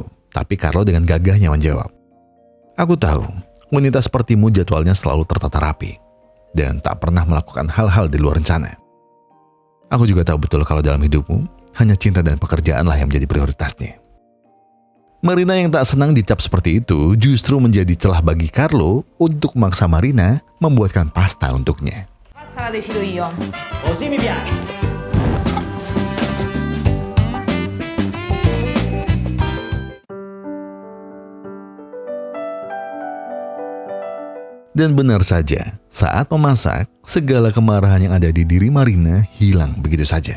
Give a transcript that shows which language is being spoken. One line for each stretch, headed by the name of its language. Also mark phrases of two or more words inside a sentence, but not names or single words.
Indonesian: Tapi Carlo dengan gagahnya menjawab. Aku tahu, wanita sepertimu jadwalnya selalu tertata rapi dan tak pernah melakukan hal-hal di luar rencana. Aku juga tahu betul kalau dalam hidupmu, hanya cinta dan pekerjaanlah yang menjadi prioritasnya. Marina yang tak senang dicap seperti itu justru menjadi celah bagi Carlo untuk memaksa Marina membuatkan pasta untuknya.
Italian: Pasta la decido io. Così mi piace.
Indonesian: Dan benar saja, saat memasak, segala kemarahan yang ada di diri Marina hilang begitu saja.